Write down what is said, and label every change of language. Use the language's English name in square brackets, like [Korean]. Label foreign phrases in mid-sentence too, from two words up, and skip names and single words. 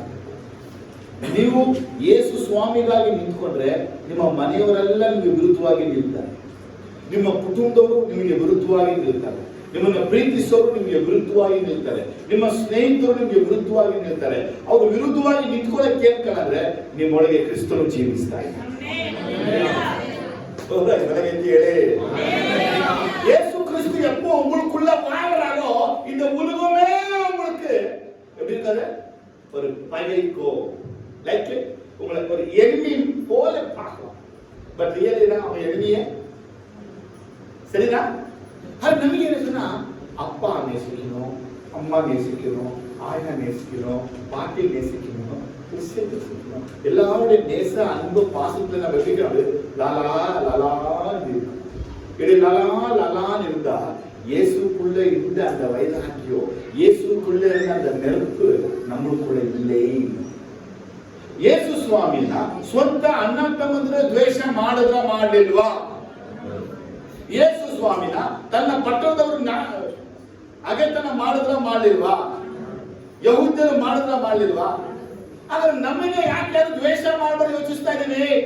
[Kannada] ನೀವು ಯೇಸು ಸ್ವಾಮಿಗಾಗಿ ನಿಂತ್ಕೊಂಡ್ರೆ ನಿಮ್ಮ ಮನೆಯವರೆಲ್ಲ ನಿಮಗೆ ವಿರುದ್ಧವಾಗಿ ನಿಲ್ತಾರೆ, ನಿಮ್ಮ ಕುಟುಂಬದವರು ನಿಮಗೆ ವಿರುದ್ಧವಾಗಿ ನಿಲ್ತಾರೆ, ನಿಮ್ಮನ್ನು ಪ್ರೀತಿಸೋರು ನಿಮಗೆ ವಿರುದ್ಧವಾಗಿ ನಿಲ್ತಾರೆ, ನಿಮ್ಮ ಸ್ನೇಹಿತರು ನಿಮಗೆ ವಿರುದ್ಧವಾಗಿ ನಿಲ್ತಾರೆ. ಅವರು ವಿರುದ್ಧವಾಗಿ ನಿಂತ್ಕೊಳ್ಳೋಕೆ ಕೇಳ್ಕೊಂಡ್ರೆ ನಿಮ್ಮೊಳಗೆ ಕ್ರಿಸ್ತನು ಜೀವಿಸ್ತಾ ಇದ್ದಾರೆ. [Tamil] இயேசு கிறிஸ்து எப்போ உங்களுக்குள்ள வாழ்றாரோ இந்த உலகமே உங்களுக்கு எப்படி இருக்காது, ஒரு பகைக்கோ லைக் உங்களை ஒரு எனிமி போல பார்க்கலாம். [English] but really [Tamil] தான் அவன் எனிமியே. சரிதா? அது நமக்கு என்ன சொன்னா, அப்பா நேசிக்கணும், அம்மா நேசிக்கணும், ஆயனை நேசிக்கணும், பாட்டி நேசிக்கணும், கிறிஸ்டியன் நேசிக்கணும். எல்லாருடைய நேச அன்பு பாசத்துல நம்ம வச்சுக்கிறோம். லாலா லாலா இது லலா லலான்னு இருந்தா இயேசுக்குள்ள இருந்த அந்த வைராக்கியம், இயேசுக்குள்ள இருந்த அந்த நெருப்பு நம்மளுக்குள்ள இல்லை. [Kannada] ಯೇಸು ಸ್ವಾಮಿನ ಸ್ವಂತ ಅಣ್ಣ ತಮ್ಮಂದ್ರೆ ದ್ವೇಷ ಮಾಡಲಿಲ್ವಾ? ಯೇಸು ಸ್ವಾಮಿನ ತನ್ನ ಪಟ್ಟಣದವ್ರನ್ನ ಅಗೆತನ ಮಾಡಲಿಲ್ವಾ? ಯಹೂದ್ಯರು ಮಾಡಲಿಲ್ವಾ? ಆದ್ರೆ ನಮಗೆ ಯಾಕೆ ದ್ವೇಷ ಮಾಡಬಾರ್ದು ಯೋಚಿಸ್ತಾ ಇದ್ದೀವಿ?